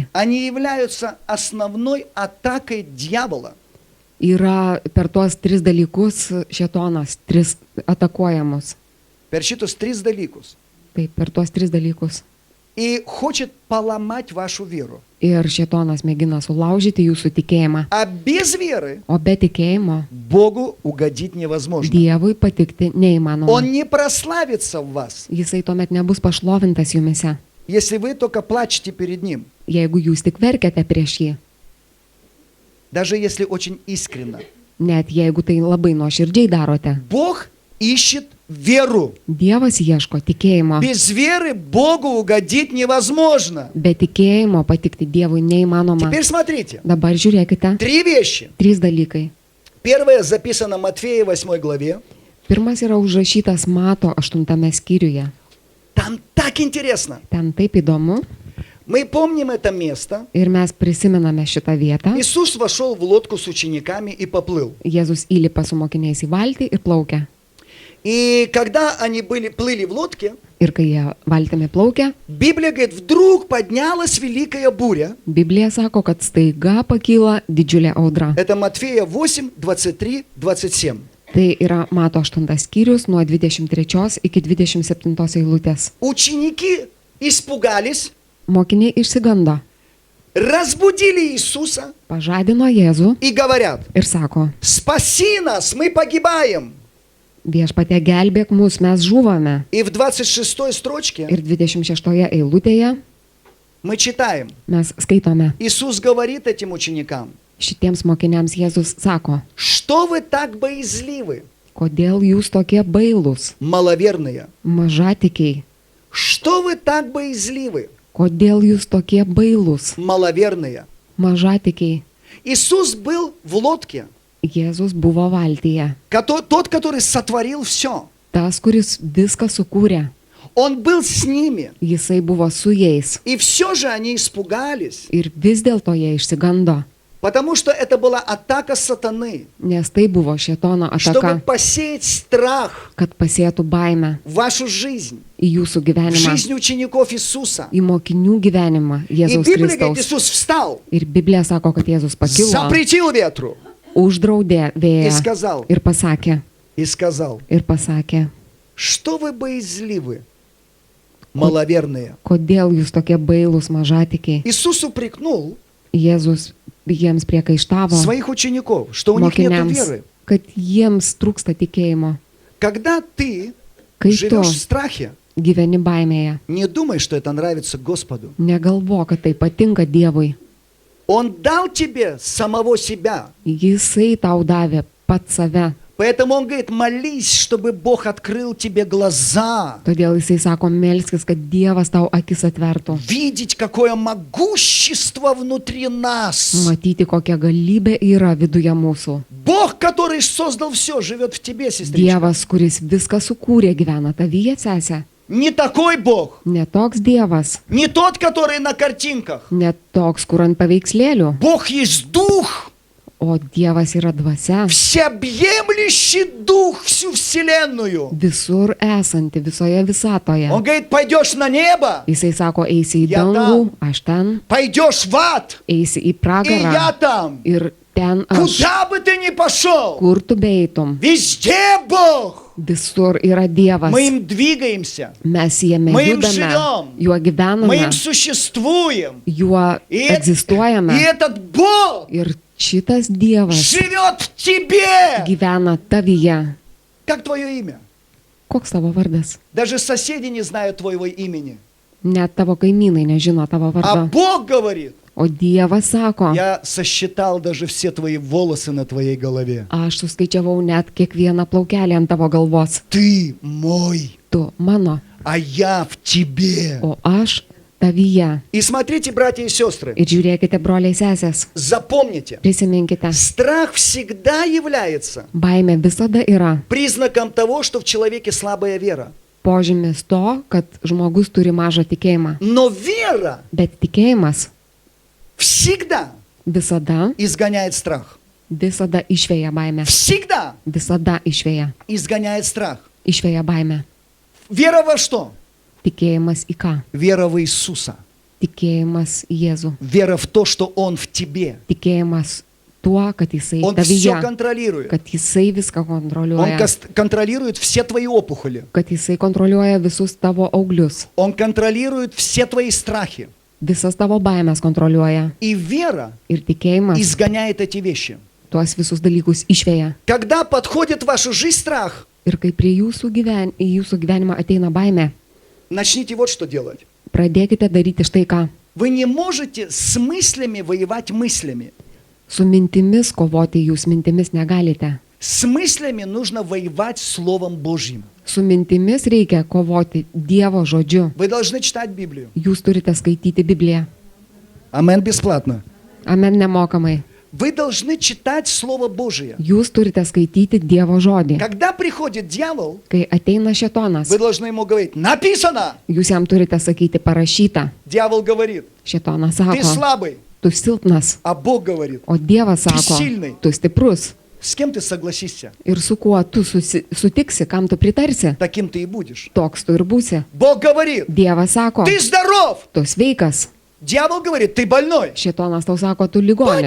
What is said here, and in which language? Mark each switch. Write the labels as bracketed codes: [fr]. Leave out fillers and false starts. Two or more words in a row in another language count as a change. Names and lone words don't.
[ru] они являются основной атакой дьявола. [lt] yra per tuos 3 dalykus šėtonas 3 atakuojamus. Per šitus 3 dalykus. Taip, per tuos 3 dalykus. [ru] И хочет поломать вашу веру. [lt] Ir šėtonas mėgina sulaužyti jūsų tikėjimą. [ru] А без веры [lt] O be tikėjimo [ru] Богу угодить невозможно. [lt] Dievui patikti neįmanoma. [ru] Он не прославится в вас, [lt] Jisai tuomet nebus pašlovintas jumise, [ru] если вы только плачете перед Ним. [lt] jeigu jūs tik verkiate prieš jį. [ru] Даже если очень искренно. [lt] Net jeigu tai labai nuoširdžiai darote. [ru] Бог ищет веру. [lt] Dievas ieško tikėjimo. [ru] Без веры Богу угодить невозможно. [lt] Be tikėjimo patikti Dievui neįmanoma. [ru] Теперь смотрите. [lt] Dabar žiūrėkite. [ru] 3 вещи. [lt] 3 dalykai. [ru] Первое записано в Матфея 8 главе. [lt] Pirmas yra užrašytas Mato 8 skyriuje. [ru] Там так интересно. [lt] Ten taip įdomu. [ru] Мы помним это место. [lt] Ir mes prisimename šitą vietą. [ru] Иисус вошел в лодку с учениками и поплыл. [lt] Jėzus įlipa su mokiniais į valtį ir plaukia. [ru] И когда они плыли в лодке, [lt] Ir kai jie valtimi plaukia, [ru] Библия говорит, вдруг поднялась великая буря. [lt] Biblija sako, kad staiga pakyla didžiulė audra. [ru] Это Матфея 8, 23, 27. [lt] Tai yra Mato 8 skyrius nuo 23 iki 27 eilutės. [ru] Ученики испугались, [lt] Mokiniai išsigando, [ru] разбудили Иисуса [lt] pažadino Jėzų [ru] и говорят, [lt] ir sako, [ru] спаси нас, мы погибаем. [lt] viešpatie gelbėk mus, mes žūvame. [ru] И в 26 строчке [lt] Ir 26 eilutėje [ru] мы читаем, [lt] mes skaitome, [ru] Иисус говорит этим ученикам, [lt] šitiems mokiniams Jėzus sako, [ru] что вы так боязливы, [lt] kodėl jūs tokie bailūs, [ru] маловерные? [lt] mažatikiai, [ru] Что вы так боязливы, [lt] kodėl jūs tokie bailūs, [ru] маловерные? [lt] mažatikiai. [ru] Иисус был в лодке, [lt] Jėzus buvo valtyje, [ru] тот, который сотворил все. [lt] tas, kuris viską sukūrė. [ru] Он был с ними. [lt] Jisai buvo su jais [ru] И все же они испугались. [lt] ir vis dėlto jie išsigando. [ru] Потому что это была атака сатаны, [lt] Nes tai buvo šėtono [ru] чтобы [lt] ataka, [ru] посеять страх [lt] kad pasėtų baimę [ru] в вашу жизнь, [lt] į jūsų [ru] в [lt] gyvenimą, [ru] жизнь учеников Иисуса. [lt] į mokinių gyvenimą [ru] И [lt] Jėzaus [ru] Библия говорит, [lt] Kristaus. [ru] Иисус встал, [lt] Ir Biblija sako, kad Jėzus pakilo, [ru] запретил ветру [lt] uždraudė [ru] и [lt] vėją [ru] сказал, [lt] ir pasakė, [ru] что вы боязливы, маловерные. [lt] kodėl jūs tokie bailūs mažatikiai. [ru] Иисус упрекнул [lt] Jėzus jiems priekaištavo [ru] своих учеников, что у них нет [lt] mokiniams, [ru] веры. [lt] kad jiems trūksta tikėjimo. [ru] Когда ты [lt] Kai tu [ru] живешь в страхе, [lt] gyveni baimėje, [ru] не думай, что это нравится Господу. [lt] negalvo, kad tai patinka Dievui. [ru] Он дал тебе самого себя. [lt] Jisai tau davė pat save. [ru] Поэтому он говорит, молись, чтобы Бог открыл тебе глаза. [lt] Todėl jisai sako, melskis, kad Dievas tau akis atvertų. [ru] Видеть, какое могущество внутри нас. [lt] Matyti, kokia galybė yra viduje mūsų. [ru] Бог, который создал все, живет в тебе, сестричка. [lt] Dievas, kuris viską sukūrė, gyvena tavyje, sesė. [ru] Не такой Бог. [lt] Ne toks Dievas, [ru] Не тот, который на картинках. [lt] ne toks, kur ant paveikslėlių, [ru] Бог есть Дух. [lt] o Dievas yra dvasia. [ru] Всеобъемлющий Дух всю вселенную. [lt] Visur esanti, visoje visatoje. [ru] Он говорит, пойдешь на небо, [lt] Jisai sako, eisi į [ru] Ja [lt] dangų, aš ten, [ru] пойдешь в ад, [lt] eisi į [ru] и я [lt] pragarą [ru] там. [lt] ir ten aš. [ru] Куда бы ты ни пошел, [lt] Kur tu beitum, [ru] везде Бог. [lt] visur yra Dievas. [ru] Мы им двигаемся, [lt] Mes jame [ru] Мы им [lt] judame, [ru] живем. [lt] juo [ru] мы [lt] gyvename, [ru] им существуем. [lt] juo [ru] И [lt] egzistuojame. [ru] этот Бог [lt] Ir šitas Dievas [ru] живет в тебе. [lt] gyvena tavyje. [ru] Как твое имя? [lt] Koks tavo vardas? [ru] Даже соседи не знают твоего имени. [lt] Net tavo kaimynai nežino tavo [ru] А [lt] vardo. [ru] Бог говорит, [lt] O Dievas sako, [ru] я сосчитал даже все твои волосы на твоей голове. [lt] aš suskaičiavau net kiekvieną plaukelį ant tavo galvos. [ru] Ты мой, [lt] Tu mano, [ru] а я в тебе. [lt] o aš tavyje. [ru] И смотрите, братья и сестры, [lt] Ir žiūrėkite, broliai sesės, [ru] запомните, [lt] prisiminkite, [ru] страх всегда является [lt] baimė visada yra [ru] признаком того, что в человеке слабая вера. [lt] požymis to, kad žmogus turi mažą tikėjimą. [ru] Но вера [lt] Bet tikėjimas [ru] всегда [lt] visada, [ru] изгоняет страх. [lt] visada išvėja baimę. [ru] Всегда [lt] Visada išvėja. [ru] изгоняет страх. [lt] Išvėja baimę. [ru] Вера во что? [lt] Tikėjimas į ką? [ru] Вера в Иисуса. [lt] Tikėjimas į Jėzų. [ru] Вера в то, что Он в тебе. [lt] Tikėjimas tuo, kad jisai [ru] Он все [lt] tavyje, [ru] контролирует. [lt] kad jisai viską [ru] Он [lt] kontroliuoja, [ru] контролирует все твои опухоли. [lt] kad jisai kontroliuoja visus tavo auglius, [ru] Он контролирует все твои страхи. [lt] visas tavo baimės kontroliuoja. [ru] И вера [lt] Ir tikėjimas [ru] изгоняет эти вещи. [lt] tuos visus dalykus išvėja. [ru] Когда подходит в вашу жизнь страх, [lt] Ir kai prie į jūsų gyvenimą ateina baimė, [ru] начните вот что делать. [lt] pradėkite daryti štai ką. [ru] Вы не можете с мыслями воевать мыслями. [lt] Su mintimis kovoti jūs mintimis negalite. [ru] С мыслями нужно воевать Словом Божьим. [lt] Su mintimis reikia kovoti Dievo žodžiu. [ru] Вы должны читать Библию. [lt] Jūs turite skaityti Bibliją. [ru] Амен бесплатно. [lt] Amen nemokamai. [ru] Вы должны читать Слово Божие. [lt] Jūs turite skaityti Dievo žodį. [ru] Когда приходит дьявол, [lt] Kai ateina šėtonas, [ru] вы должны ему говорить, написано. [lt] jūs jam turite sakyti parašyta. [ru] Dьявол говорит, [lt] Šėtonas [ru] ты [lt] sako, [ru] слабый, [lt] tu silpnas, [ru] а Бог говорит, [lt] o Dievas sako, silpnai. tu stiprus. [ru] с кем ты согласишься, [lt] Ir su kuo tu sutiksi, kam tu pritarsi, [ru] таким ты и будешь. [lt] toks tu ir būsi. [ru] Бог говорит, [lt] Dievas sako, [ru] ты здоров. [lt] tu sveikas. [ru] Дьявол говорит, ты больной. [lt] Šėtonas tau sako, tu ligonis.